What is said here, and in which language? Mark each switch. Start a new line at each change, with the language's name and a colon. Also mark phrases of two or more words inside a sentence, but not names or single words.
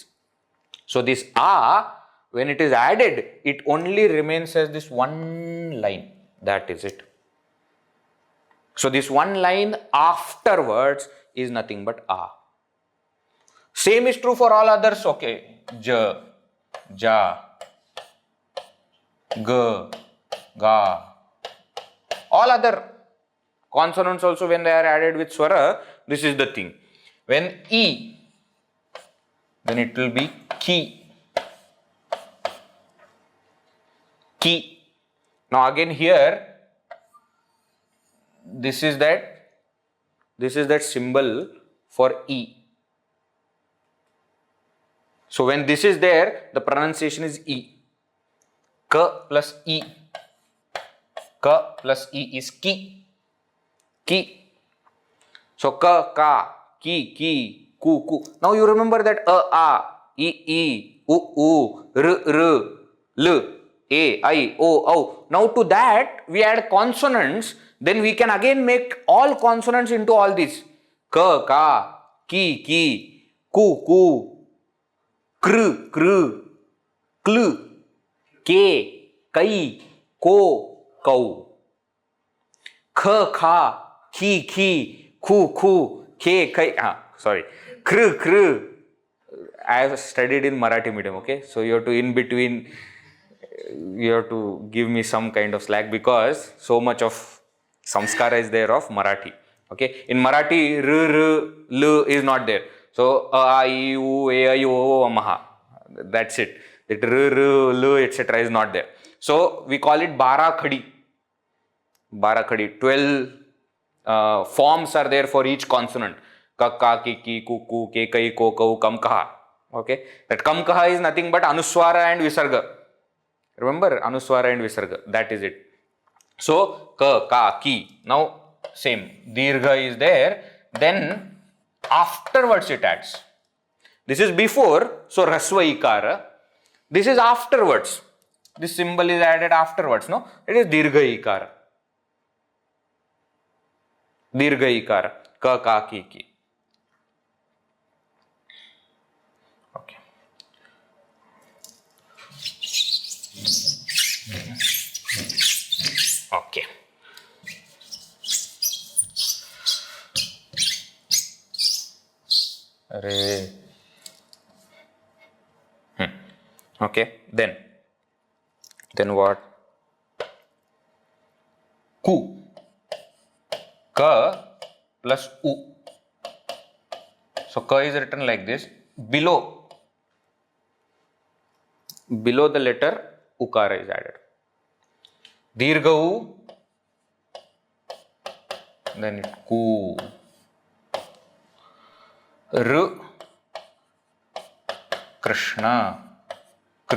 English: So this a, when it is added, it only remains as this one line. That is it. So this one line afterwards is nothing but a. Same is true for all others.
Marathi: Okay. Ja, ja, ga, ga.
English: All other consonants also, when they are added with swara, this is the thing. When E, then it will be ki.
Marathi: Ki.
English: Now again here, this is that symbol for E. So when this is there, the pronunciation is E. Ka plus E. Ka plus E is ki.
Marathi: Ki. So ka, ka, ki, ki, ku, ku.
English: Now you remember that a,
Marathi: e, u, r, l, a, I, o.
English: Now to that we add consonants, then we can again make all consonants into all these.
Marathi: Ka, ka, ki, ku, kr, kl, ke, kai, ko, kau. Kha, kha, ki, ku, ke, kai.
English: Sorry.
Marathi: Kr.
English: I have studied in Marathi medium, okay? So you have to, in between, you have to give me some kind of slack, because so much of samskara is there of Marathi. Okay? In Marathi, r, l is not there.
Marathi: So a, I, u, e, I, o, maha.
English: That's it. That r, l, etc. is not there. So we call it
Marathi: bara khadi.
English: 12 forms are there for each consonant.
Marathi: Ka, ka, ki, ku, ke, kai, ko, kau, kam, kaha.
English: Okay? That kam, kaha is nothing but anuswara and visarga. Remember, anuswara and visarga. That is it. So,
Marathi: ka, ka, ki.
English: Now, same. Dirgha is there. Then, afterwards it adds. This is before. So,
Marathi: rasva ikara.
English: This is afterwards. This symbol is added afterwards. No? It is
Marathi: dirgha ikara. Dirgha ikara. Ka, ka, ki.
English: Okay. Okay. Array. Okay, then what?
Marathi: Ku.
English: Ka plus u. So ka is written like this. Below the letter ukara is added.
Marathi: Dirgha u,
English: then ku. R, Krishna, kr.